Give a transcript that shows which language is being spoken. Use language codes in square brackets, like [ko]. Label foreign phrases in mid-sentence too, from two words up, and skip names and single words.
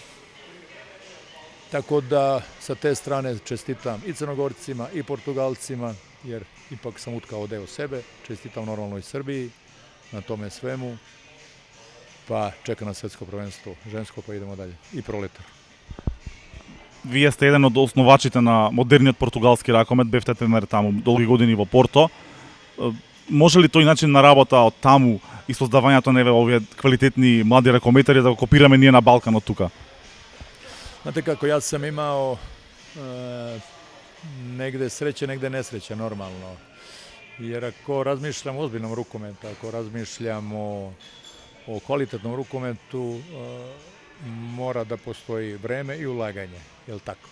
[sr] Tako da sa te strane čestitam i Crnogorcima i Portugalcima, jer ipak sam utkao deo sebe, čestitam normalno i Srbiji na tome svemu, pa čeka nas svetsko prvenstvo žensko, pa idemo dalje, i proletar. [mk] Вие сте еден од основачите на модерниот португалски ракомет, бевте тренер таму долги години во Порто. Може ли тој начин на работа од таму и создавањето на овие квалитетни млади ракометари да го копираме ние на Балкан од тука? [sr] Znate kako, ja sam imao negde sreće, negde nesreće, normalno. Jer ako razmišljam o ozbiljnom rukometu, ako razmišljam o kvalitetnom rukometu, mora da postoji vreme i ulaganje, je li tako?